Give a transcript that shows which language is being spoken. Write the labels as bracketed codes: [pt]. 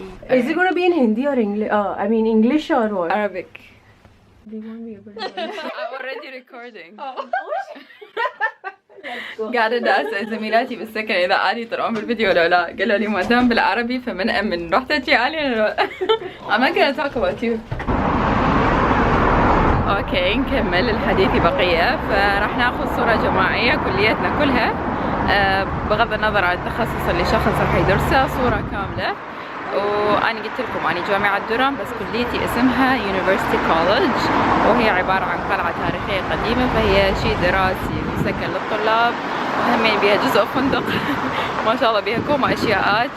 [en] Is it gonna be in Hindi or English? I mean English or what? Arabic. We won't be able to. I'm already recording. [ar] قاعدة أسأل زميلاتي بالسكن إذا عادي يطلعون بالفيديو ولا لا، قالوا لي ما دام بالعربي فمن أمن. رحت أجي عالي أنا [en] I'm not gonna talk about you. [ar] أوكي نكمل الحديث بقية. فراح ناخذ صورة جماعية كليتنا كلها بغض النظر عن التخصص اللي شخص راح يدرسه، صورة كاملة. وأنا قلت لكم أنا جامعة درام بس كليتي اسمها University College، وهي عبارة عن قلعة تاريخية قديمة، فهي شيء دراسي مسكن للطلاب، وهمين بيها جزء فندق ما شاء الله بيها كوم أشياءات.